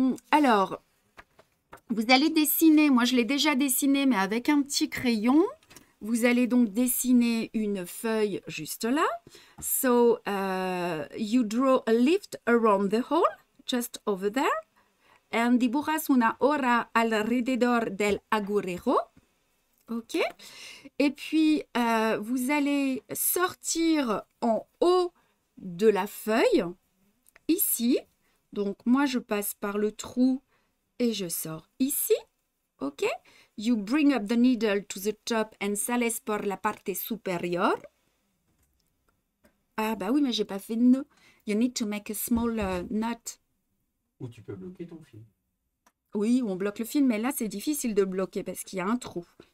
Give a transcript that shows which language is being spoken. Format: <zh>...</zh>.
<fr>Alors, vous allez dessiner. Moi, je l'ai déjà dessiné, mais avec un petit crayon. Vous allez donc dessiner une feuille juste là.</fr> <en>So, you draw a leaf around the hole, just over there.</en> <es>And dibujas una hora alrededor del agujero. OK.</es> <fr>Et puis, vous allez sortir en haut de la feuille, ici. Donc, moi, je passe par le trou et je sors ici. OK.</fr> <en>You bring up the needle to the top and</en> <es>sales por la parte supérieure.</es> <fr>Ah, bah oui, mais j'ai pas fait de nœud.</fr> <en>You need to make a small knot.</en> <fr>Ou tu peux bloquer ton fil. Oui, on bloque le fil, mais là, c'est difficile de bloquer parce qu'il y a un trou.</fr>